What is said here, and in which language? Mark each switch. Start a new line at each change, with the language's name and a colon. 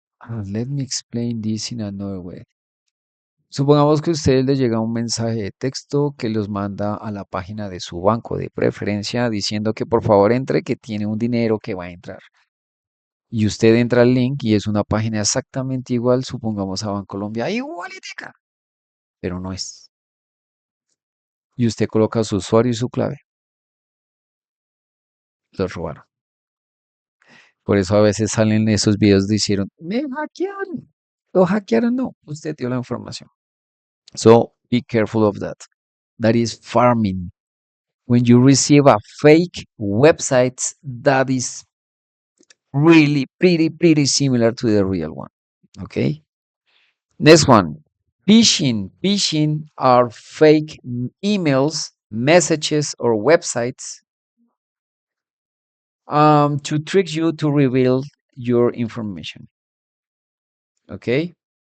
English: Let me explain this in another way.
Spanish: Supongamos que a ustedes les llega un mensaje de texto que los manda a la página de su banco de preferencia diciendo que por favor entre, que tiene un dinero que va a entrar. y usted entra al link y es una página exactamente igual, supongamos a Bancolombia, igualitica, pero no es. Y usted coloca su usuario y su clave, lo robaron. Por eso a veces salen esos videos de hicieron, me hackearon. Lo hackearon, no, usted dio la información.
English: So be careful of that. That is farming. When you receive a fake website that is really pretty similar to the real one. Okay. Next one. Phishing. Phishing are fake emails, messages, or websites to trick you to reveal your information. Okay.